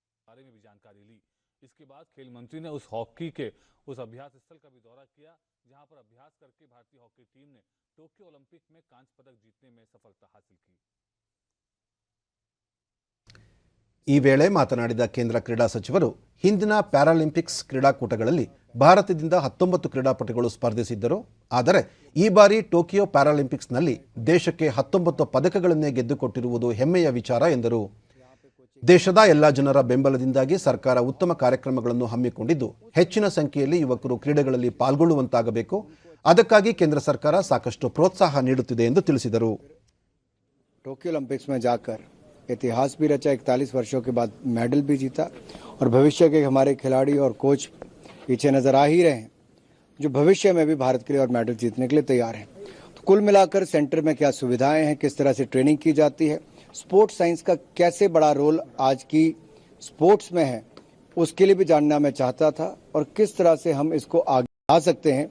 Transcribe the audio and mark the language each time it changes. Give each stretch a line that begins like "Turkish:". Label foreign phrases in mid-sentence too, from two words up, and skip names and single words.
Hindi: बारे में भी जानकारी ली। इसके बाद खेल मंत्री ने उस हॉकी के उस अभ्यास स्थल का भी दौरा किया जहां पर अभ्यास करके भारतीय हॉकी टीम ने टोक्यो ओलंपिक में कांस्य पदक जीतने में सफलता हासिल की।
Kannada: ಈ ವೇಳೆ ಮಾತನಾಡಿದ ಕೇಂದ್ರ ಕ್ರೀಡಾ ಸಚಿವರು ಹಿಂದಿನ ಪ್ಯಾರಾಲಿಂಪಿಕ್ಸ್ ಕ್ರೀಡಾಕೂಟಗಳಲ್ಲಿ ಭಾರತದಿಂದ 19 ಕ್ರೀಡಾಪಟುಗಳು ಸ್ಪರ್ಧಿಸಿದ್ದರು. ಆದರೆ ಈ ಬಾರಿ ಟೋಕಿಯೋ ಪ್ಯಾರಾಲಿಂಪಿಕ್ಸ್ನಲ್ಲಿ ದೇಶಕ್ಕೆ 19 ಪದಕಗಳನ್ನೇ ಗೆದ್ದುಕೊಟ್ಟಿರುವುದು ಹೆಮ್ಮೆಯ ವಿಚಾರ ಎಂದರು. ದೇಶದ ಎಲ್ಲ ಜನರ ಬೆಂಬಲದಿಂದಾಗಿ ಸರ್ಕಾರ ಉತ್ತಮ ಕಾರ್ಯಕ್ರಮಗಳನ್ನು ಹಮ್ಮಿಕೊಂಡಿದ್ದು ಹೆಚ್ಚಿನ ಸಂಖ್ಯೆಯಲ್ಲಿ ಯುವಕರು ಕ್ರೀಡೆಗಳಲ್ಲಿ ಪಾಲ್ಗೊಳ್ಳುವಂತಾಗಬೇಕು. ಅದಕ್ಕಾಗಿ ಕೇಂದ್ರ ಸರ್ಕಾರ ಸಾಕಷ್ಟು ಪ್ರೋತ್ಸಾಹ ನೀಡುತ್ತಿದೆ ಎಂದು ತಿಳಿಸಿದರು.
Hindi: टोक्यो ओलंपिक्स में जाकर इतिहास भी रचा, 41 वर्षों के बाद मेडल भी जीता और भविष्य के हमारे खिलाड़ी और कोच पीछे नजर आ ही रहे हैं जो भविष्य में भी भारत के लिए और मेडल जीतने के लिए तैयार हैं. तो कुल मिलाकर सेंटर में क्या सुविधाएं हैं, किस तरह से ट्रेनिंग की जाती है,
English: sports science
Hindi: का कैसे बड़ा रोल आज की स्पोर्ट्स में है, उसके लिए भी जानना मैं चाहता था और किस तरह से हम इसको आगे बढ़ा सकते हैं.